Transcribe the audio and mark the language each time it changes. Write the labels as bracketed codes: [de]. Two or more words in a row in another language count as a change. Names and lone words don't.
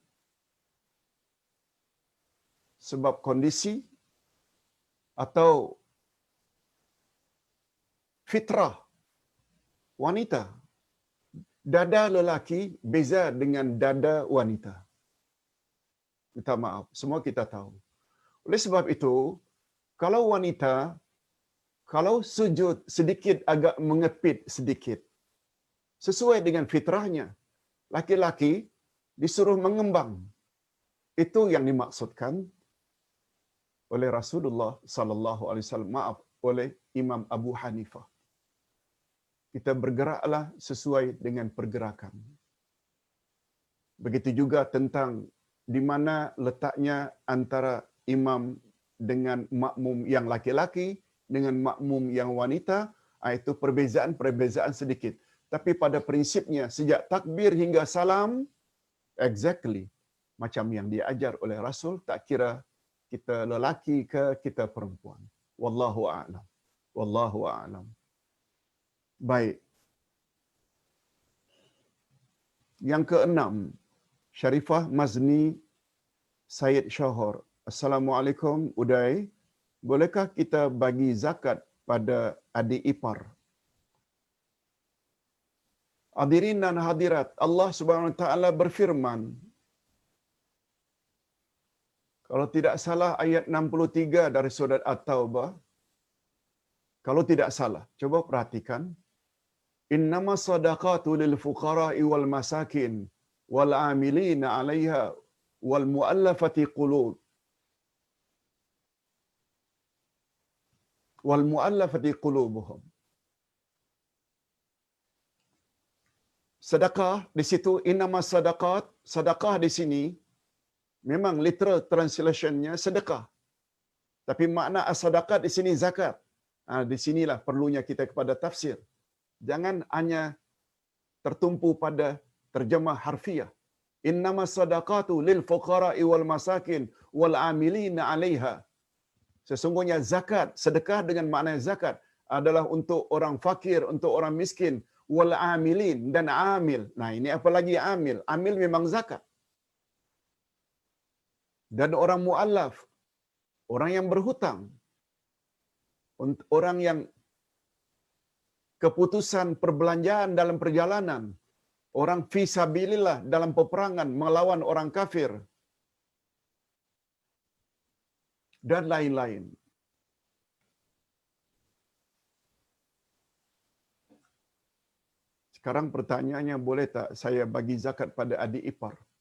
[ms] Sebab kondisi atau fitrah wanita. Dada lelaki beza dengan dada wanita. Minta maaf, semua kita tahu. Oleh sebab itu, kalau wanita, kalau sujud sedikit agak mengepit sedikit, sesuai dengan fitrahnya, laki-laki disuruh mengembang. Itu yang dimaksudkan oleh Rasulullah [ar] صلى الله عليه وسلم, [ms] maaf, oleh Imam Abu Hanifah. Kita bergeraklah sesuai dengan pergerakan. Begitu juga tentang di mana letaknya antara imam dengan makmum yang laki-laki dengan makmum yang wanita, itu perbezaan sedikit. Tapi pada prinsipnya sejak takbir hingga salam exactly macam yang diajar oleh Rasul, tak kira kita lelaki ke kita perempuan. [ar] والله أعلم. والله أعلم. [ms] Baik. Yang keenam, Syarifah Mazni Syed Syahor. Assalamualaikum Uday. Bolehkah kita bagi zakat pada adik ipar? Hadirin dan hadirat, Allah [ar] سبحانه وتعالى [ms] berfirman, kalau tidak salah ayat 63 dari surat At-Taubah. Kalau tidak salah, coba perhatikan. [ar] إنما الصدقات للفقراء والمساكين والعاملين عليها والمؤلفة قلوب والمؤلفة قلوبهم. [ms] Sedekah di situ [ar] إنما الصدقات, [ms] sedekah di sini memang [en] literal translationnya [ms] sedekah. Tapi makna as-sadaqat di sini zakat. Di sinilah perlunya kita kepada tafsir. Jangan hanya tertumpu pada terjemah harfiah. [ar] إنما الصدقات للفقراء والمساكين والعاملين عليها. [ms] Sesungguhnya zakat, sedekah dengan makna zakat adalah untuk orang fakir, untuk orang miskin, [ar] والعاملين [ms] dan amil. Nah, ini apa lagi amil? Amil memang zakat. Dan orang muallaf, orang yang berhutang, orang yang keputusan perbelanjaan dalam perjalanan, orang [ar] في سبيل الله [ms] dalam peperangan melawan orang kafir, dan lain-lain. Sekarang pertanyaannya, boleh tak saya bagi zakat pada adik ipar?